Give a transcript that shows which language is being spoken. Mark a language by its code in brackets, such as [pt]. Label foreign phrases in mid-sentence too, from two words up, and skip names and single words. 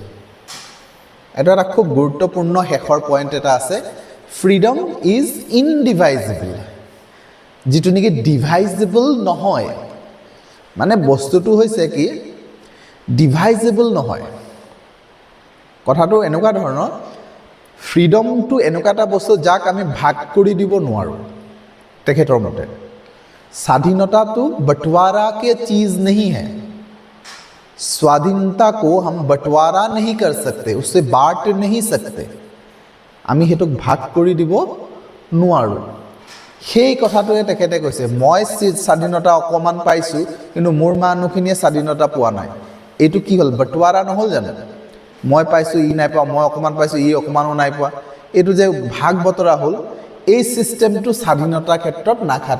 [as] এটা খুব গুৰুত্বপূৰ্ণ শেষৰ পইণ্ট এটা আছে, [en] freedom is indivisible, [as] যিটো নেকি ডিভাইজিবল নহয়। মানে বস্তুটো হৈছে কি, ডিভাইজেবল নহয়। কথাটো এনেকুৱা ধৰণৰ, ফ্ৰীডমটো এনেকুৱা এটা বস্তু যাক আমি ভাগ কৰি দিব নোৱাৰোঁ। তেখেতৰ মতে স্বাধীনতাটো [hi] बंटवारा के चीज़ नहीं है, स्वाधीनता को हम बंटवारा नहीं कर सकते, उससे बांट नहीं सकते, [as] আমি হেতুক ভাগ কৰি দিব নোৱাৰোঁ। সেই কথাটোৱে তেখেতে কৈছে, মই স্বাধীনতা অকণমান পাইছোঁ কিন্তু মোৰ মানুহখিনিয়ে স্বাধীনতা পোৱা নাই। এইটো কি হ'ল, বঁটোৱাৰা নহ'ল জানো? মই পাইছোঁ ই নাই পোৱা, মই অকণমান পাইছোঁ ই অকণমানো নাই পোৱা, এইটো যে ভাগ বতৰা হ'ল, এই ছিষ্টেমটো স্বাধীনতাৰ ক্ষেত্ৰত নাখাতে।